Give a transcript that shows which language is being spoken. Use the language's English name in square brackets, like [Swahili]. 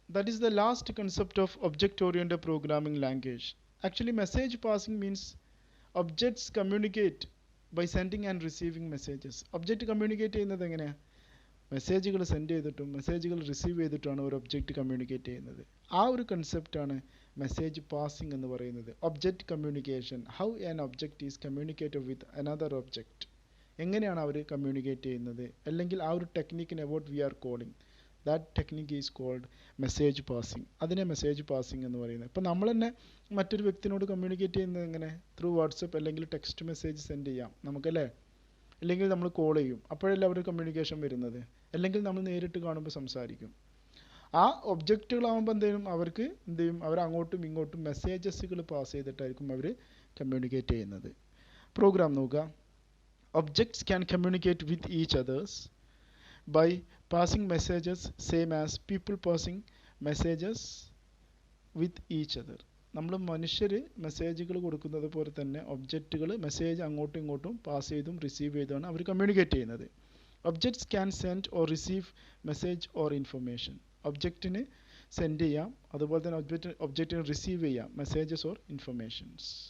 [English] That is the last concept of object-oriented programming language. Actually, message passing means objects communicate by sending and receiving messages. [Malayalam] Object communicate ചെയ്യുന്നത് എങ്ങനെയാണ്? മെസ്സേജുകൾ send ചെയ്തിട്ടും മെസ്സേജുകൾ receive ചെയ്തിട്ടാണ് ഒരു object communicate ചെയ്യുന്നത്. ആ ഒരു കൺസെപ്റ്റാണ് മെസ്സേജ് പാസിംഗ് എന്ന് പറയുന്നത്. [English] Object communication, how an object is communicated with another object. [Malayalam] എങ്ങനെയാണ് അവർ കമ്മ്യൂണിക്കേറ്റ് ചെയ്യുന്നത്, അല്ലെങ്കിൽ ആ ഒരു ടെക്നിക്കിനെ [English] What we are calling, that technique is called message passing. [Malayalam] അതിനെ മെസ്സേജ് പാസിംഗ് എന്ന് പറയുന്നത്. ഇപ്പോൾ നമ്മൾ തന്നെ മറ്റൊരു വ്യക്തിനോട് കമ്മ്യൂണിക്കേറ്റ് ചെയ്യുന്നത് എങ്ങനെ, ത്രൂ വാട്സപ്പ് അല്ലെങ്കിൽ ടെക്സ്റ്റ് മെസ്സേജ് സെൻഡ് ചെയ്യാം നമുക്കല്ലേ, അല്ലെങ്കിൽ നമ്മൾ കോൾ ചെയ്യും, അപ്പോഴല്ലേ അവർ കമ്മ്യൂണിക്കേഷൻ വരുന്നത്, അല്ലെങ്കിൽ നമ്മൾ നേരിട്ട് കാണുമ്പോൾ സംസാരിക്കും. ആ ഒബ്ജക്റ്റുകളാകുമ്പോൾ അവർക്ക് എന്ത് ചെയ്യും, അവർ അങ്ങോട്ടും ഇങ്ങോട്ടും മെസ്സേജസുകൾ പാസ് ചെയ്തിട്ടായിരിക്കും അവർ കമ്മ്യൂണിക്കേറ്റ് ചെയ്യുന്നത്. പ്രോഗ്രാം നോക്കുക. [English] Objects can communicate with each others by passing messages same as people passing messages with each other. [Malayalam] നമ്മൾ മനുഷ്യർ മെസ്സേജുകൾ കൊടുക്കുന്നത് പോലെ തന്നെ ഒബ്ജക്റ്റുകൾ മെസ്സേജ് അങ്ങോട്ടും ഇങ്ങോട്ടും പാസ് ചെയ്തും റിസീവ് ചെയ്തുമാണ് അവർ കമ്മ്യൂണിക്കേറ്റ് ചെയ്യുന്നത്. [English] Objects can send or receive message or information. [Malayalam] ഒബ്ജക്റ്റിന് send ചെയ്യാം, അതുപോലെ തന്നെ ഒബ്ജക്റ്റിന് റിസീവ് ചെയ്യാം മെസ്സേജസ് ഓർ ഇൻഫർമേഷൻസ്.